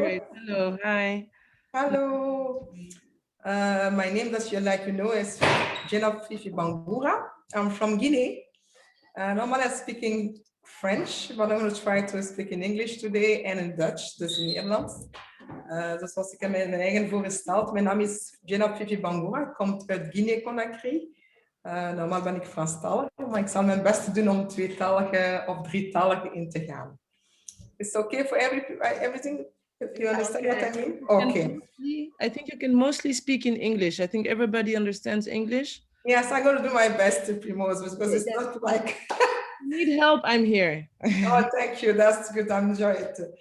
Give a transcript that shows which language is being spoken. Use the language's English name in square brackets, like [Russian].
[English] great. Hello, hi. Hello. My name, as you like you know, is Jenab Fifi Bangura. I'm from Guinea. Normally I'm speaking French, but I'm going to try to speak in English today and in Dutch, [Dutch] dus in Nederlands. Dus zoals ik mijn eigen voorgesteld. Mijn naam is Jenab Fifi Bangura. Ik kom uit Guinea-Conakry. Normaal ben ik Franstalig, maar ik zal mijn best doen om tweetalige of drietalige in te gaan. [English] It's okay for everything? You understand what I mean? Okay. I think you can mostly speak in English. I think everybody understands English. Yes, I'm going to do my best to Primoz, because it's not like... Need help, I'm here. Oh, thank you. That's good. I enjoy it.